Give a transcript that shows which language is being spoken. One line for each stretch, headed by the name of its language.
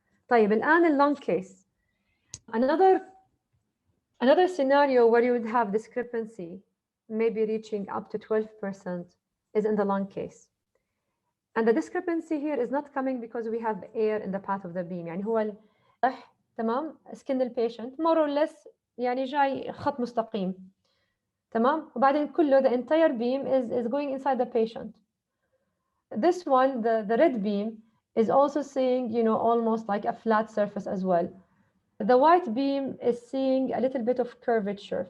Arabic: طيب الآن long case.
English: Another scenario where you would have discrepancy, maybe reaching up to 12%, is in the long case. And the discrepancy here is not coming because we have air in the path of the beam.
Arabic: يعني هو تمام skin البيشنت
English: more or less
Arabic: يعني جاي خط مستقيم. تمام وبعدين كله
English: the entire beam is going inside the patient. This one, the red beam, is also seeing, almost like a flat surface as well. The white beam is seeing a little bit of curvature.